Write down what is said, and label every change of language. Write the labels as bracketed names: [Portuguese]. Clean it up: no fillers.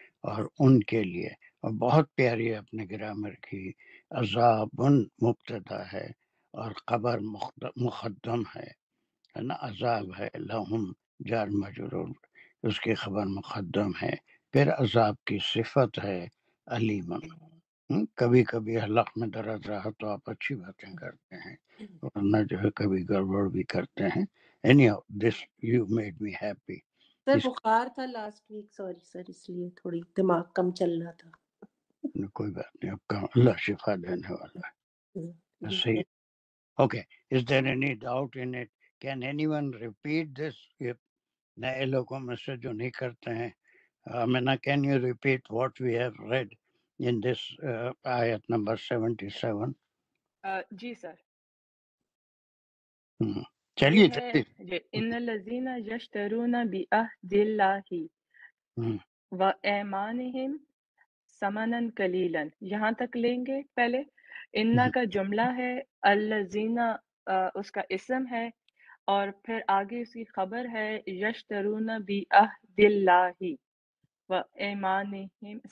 [Urdu] اور ان کے لیے، اور بہت پیاری اپنے گرامر کی، عذاب مبتدا ہے اور خبر مقدم ہے نا. عذاب ہے، لہم جار مجرور، اس کی خبر مقدم ہے. پھر عذاب کی صفت ہے علیمن. کبھی کبھی حلق میں درد رہا تو آپ اچھی باتیں کرتے ہیں، ورنہ جو ہے کبھی گڑبڑ بھی کرتے ہیں. [English] anyhow this you made me happy. [Urdu] سر اس بخار تھا لاسٹ ویک، سوری سر، اس لیے تھوڑی دماغ کم چل رہا تھا. کوئی بات نہیں، آپ کا اللہ شفا دینے والا ہے. صحیح. [English] okay, is there any doubt in it? Can anyone repeat this? [Urdu] یہ نئے لوگوں میں سے جو نہیں کرتے ہیں، [English] Amina, can you repeat what we have read in this ayat number 77? [Urdu] جی سر. چلیے یہ ہے جی، [Arabic] ان الذین یشترون بعہد اللہ وایمانہم ثمنا قلیلا، [Urdu] یہاں تک لیں گے پہلے. انا کا جملہ ہے، الذین اس کا اسم ہے، اور پھر آگے اس کی خبر ہے [Arabic] یشترون بعہد اللہ وایمانہم.